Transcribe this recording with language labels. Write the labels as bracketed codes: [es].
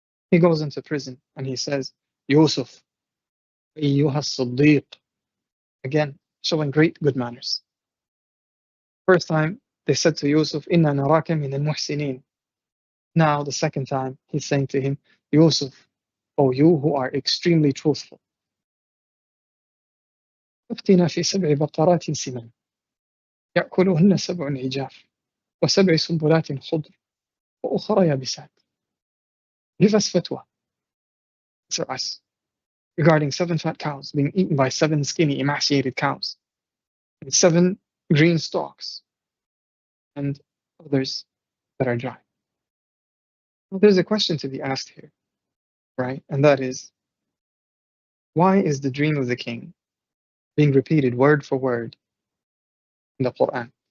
[en] He goes into prison and he says, Yusuf, [ar] أيها الصديق. [en] Again, showing great good manners. First time, they said to Yusuf, [ar] إِنَّا نَرَاكَ مِنَ الْمُحْسِنِينَ. [en] Now, the second time, he's saying to him, Yusuf, O you who are extremely truthful. [ar] أفتنا في 7 بقرات سمان يأكلهن 7 عجاف و7 سنبلات خضر وأخرى يابسات. [en] Give us fatwa, answer us, regarding 7 fat cows being eaten by 7 skinny emaciated cows, and 7 green stalks, and others that are dry. Well, there's a question to be asked here, right? And that is, why is the dream of the king being repeated word for word in the Quran?